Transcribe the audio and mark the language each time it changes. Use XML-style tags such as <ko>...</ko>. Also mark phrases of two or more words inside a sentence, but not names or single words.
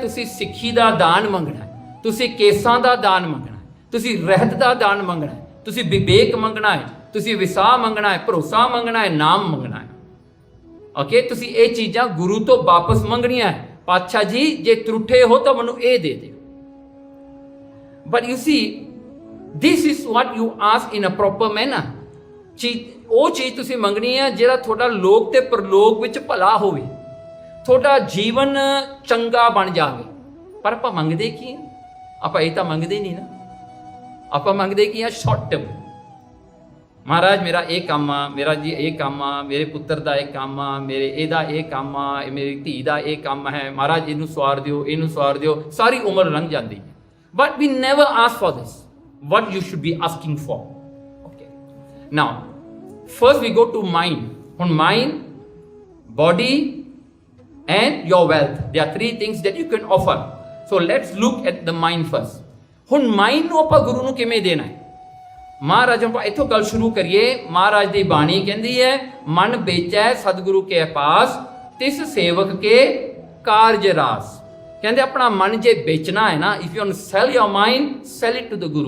<pa>ਤੁਸੀਂ ਸਿੱਖੀ ਦਾ ਦਾਨ ਮੰਗਣਾ ਹੈ, ਤੁਸੀਂ ਕੇਸਾਂ ਦਾ ਦਾਨ ਮੰਗਣਾ ਹੈ, ਤੁਸੀਂ ਰਹਿਤ ਦਾ ਦਾਨ ਮੰਗਣਾ ਹੈ, ਤੁਸੀਂ ਵਿਵੇਕ ਮੰਗਣਾ ਹੈ, ਤੁਸੀਂ ਵਿਸਾਹ ਮੰਗਣਾ ਹੈ, ਭਰੋਸਾ ਮੰਗਣਾ ਹੈ, ਨਾਮ ਮੰਗਣਾ ਹੈ। ਓਕੇ, ਤੁਸੀਂ ਇਹ ਚੀਜ਼ਾਂ ਗੁਰੂ ਤੋਂ ਵਾਪਸ ਮੰਗਣੀਆਂ ਹੈ। ਪਾਤਸ਼ਾਹ ਜੀ ਜੇ ਤਰੁੱਠੇ ਹੋ ਤਾਂ ਮੈਨੂੰ ਇਹ ਦੇ ਦਿਓ।</pa> <en>But you see, this is what you ask in a proper manner.</en> <pa>ਉਹ ਚੀਜ਼ ਤੁਸੀਂ ਮੰਗਣੀ ਹੈ ਜਿਹੜਾ ਤੁਹਾਡਾ ਲੋਕ ਤੇ ਪਰਲੋਕ ਵਿੱਚ ਭਲਾ ਹੋਵੇ, ਤੁਹਾਡਾ ਜੀਵਨ ਚੰਗਾ ਬਣ ਜਾਵੇ। ਪਰ ਆਪਾਂ ਮੰਗਦੇ ਕੀ ਹਾਂ? ਆਪਾਂ ਇਹ ਤਾਂ ਮੰਗਦੇ ਨਹੀਂ ਨਾ। ਆਪਾਂ ਮੰਗਦੇ ਕੀ ਆ?</pa> <en>short term.</en> <pa>ਮਹਾਰਾਜ ਮੇਰਾ ਇਹ ਕੰਮ ਆ, ਮੇਰਾ ਜੀ ਇਹ ਕੰਮ ਆ, ਮੇਰੇ ਪੁੱਤਰ ਦਾ ਇਹ ਕੰਮ ਆ, ਮੇਰੇ ਇਹਦਾ ਇਹ ਕੰਮ ਆ, ਮੇਰੀ ਧੀ ਦਾ ਇਹ ਕੰਮ ਹੈ, ਮਹਾਰਾਜ ਇਹਨੂੰ ਸਵਾਰ ਦਿਓ, ਇਹਨੂੰ ਸਵਾਰ ਦਿਓ। ਸਾਰੀ ਉਮਰ ਲੰਘ ਜਾਂਦੀ ਹੈ।</pa> <en>But we never ask for this, what you should be asking for. Okay. Now, first we go to mind. On mind, body, and your wealth. There are three things that you can offer. So let's look at the mind first.</en> <pa>ਹੁਣ mind ਨੂੰ ਆਪਾਂ ਗੁਰੂ ਨੂੰ ਕਿਵੇਂ ਦੇਣਾ ਹੈ? ਮਹਾਰਾਜ ਆਪਾਂ ਇੱਥੋਂ ਗੱਲ ਸ਼ੁਰੂ ਕਰੀਏ। ਮਹਾਰਾਜ ਦੀ ਬਾਣੀ ਕਹਿੰਦੀ ਹੈ, ਮਨ ਵੇਚੈ ਸਤਿਗੁਰੂ ਕੇ ਪਾਸ, ਤਿਸ ਸੇਵਕ ਕੇ ਕਾਰਜ ਰਾਸ। ਕਹਿੰਦੇ ਆਪਣਾ ਮਨ ਜੇ ਵੇਚਣਾ ਹੈ ਨਾ,</pa> <en>if you want to sell your mind, sell it to the guru.</en>